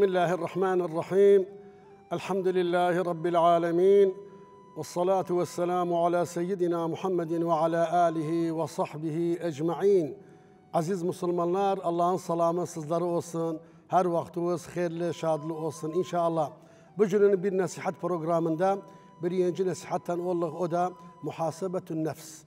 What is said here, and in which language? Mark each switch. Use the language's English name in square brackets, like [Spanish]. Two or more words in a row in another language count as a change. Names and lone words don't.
[Arabic] الله الرحمن الرحيم. الحمد لله رب العالمين، والصلاة والسلام على سيدنا محمد وعلى آله وصحبه أجمعين. [Turkish] Aziz Müslümanlar, Allah'ın selamı sizlere olsun. Her vaktiniz hayırlı, şadlı olsun inşallah. Bugünün bir nasihat programında birinci nasihatten olduk, o da [Arabic] محاسبة النفس.